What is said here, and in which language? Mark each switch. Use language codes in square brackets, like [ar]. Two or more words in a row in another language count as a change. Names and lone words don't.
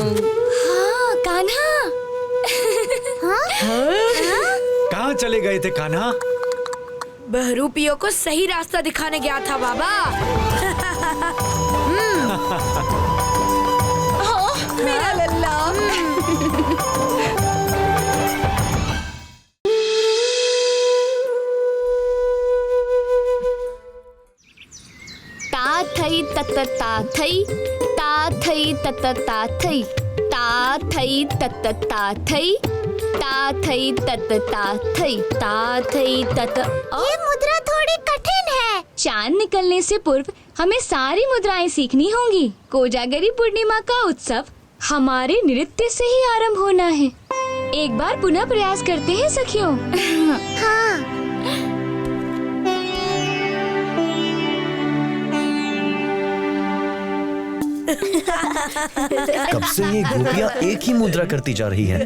[hi] हाँ, कान्हा। कहाँ चले गए थे कान्हा? बहरूपियों को सही रास्ता दिखाने गया था बाबा। मेरा लल्ला। ता थई तत ता थई, ता थई तत ता थई, ता थई तत ता थई, ता थई तत ता थई, ता थई तत। ये मुद्रा थोड़ी कठिन है। चांद निकलने से पूर्व हमें सारी मुद्राएं सीखनी होंगी। कोजागरी पूर्णिमा का उत्सव हमारे नृत्य से ही आरंभ होना है। एक बार पुनः प्रयास करते हैं सखियों। हाँ। कब से ये गोपियाँ एक ही मुद्रा करती जा रही हैं?